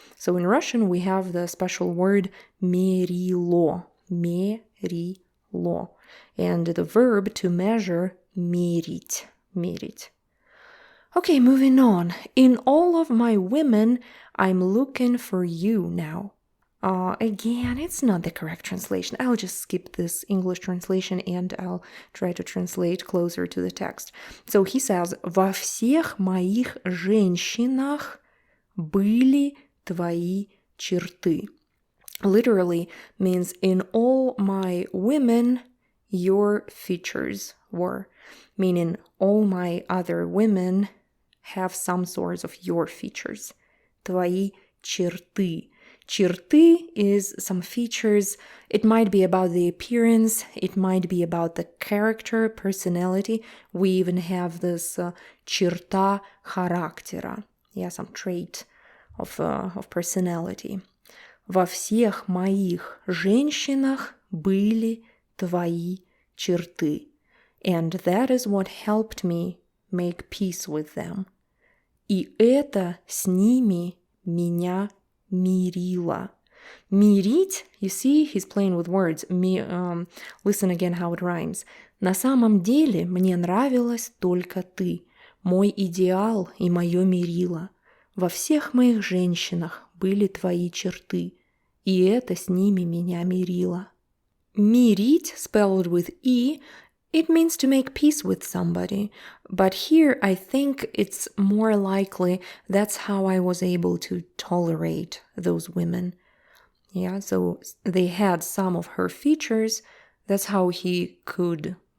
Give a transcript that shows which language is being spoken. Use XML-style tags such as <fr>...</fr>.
<en>So in Russian, we have the special word мерило, мерило, and the verb to measure мерить, мерить. Okay, moving on. In all of my women, I'm looking for you now. Again, it's not the correct translation. I'll just skip this English translation and I'll try to translate closer to the text. So he says,</en> <ru>во всех моих женщинах были твои черты.</ru> <en>Literally means in all my women, your features were. Meaning all my other women have some sort of your features.</en> <ru>Твои черты.</ru> <en>Черты is some features. It might be about the appearance. It might be about the character, personality. We even have this</en> <ru>черта характера.</ru> <en>Yeah, some trait of personality.</en> <ru>Во всех моих женщинах были твои черты.</ru> <en>And that is what helped me make peace with them.</en> <ru>И это с ними меня мирило.</ru> <en>Мирить, you see, he's playing with words. Listen again how it rhymes.</en> <ru>На самом деле мне нравилась только ты, мой идеал и мое мерило. Во всех моих женщинах были твои черты, и это с ними меня мирило.</ru> <en>Мирить, spelled with E, it means to make peace with somebody, but here I think it's more likely that's how I was able to tolerate those women. Yeah, so they had some of her features, that's how he could</en>